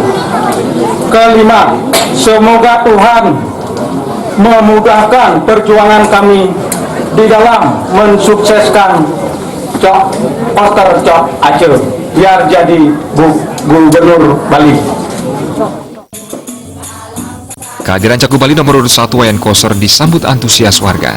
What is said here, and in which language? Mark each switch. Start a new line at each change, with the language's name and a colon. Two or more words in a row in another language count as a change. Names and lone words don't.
Indonesian: Kelima, semoga Tuhan memudahkan perjuangan kami di dalam mensukseskan Koster Cok Aceh biar jadi Gubernur Bali. Kehadiran Cagup Bali nomor urut 1 Wayan Koster disambut antusias warga.